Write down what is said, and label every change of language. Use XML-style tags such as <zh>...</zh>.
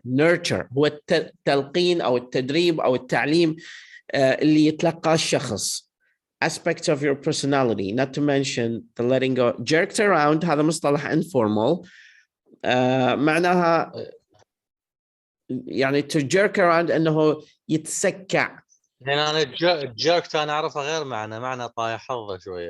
<ar>nurture هو التلقين أو التدريب أو التعليم اللي يتلقى الشخص.</ar> <en>Aspect of your personality, not to mention the letting go.</en> <ar>Jerked around هذا مصطلح informal. معناها يعني to jerk around أنه يتسكع. يعني أنا jerked أنا أعرفها غير معنى طايح حظه شوية.</ar>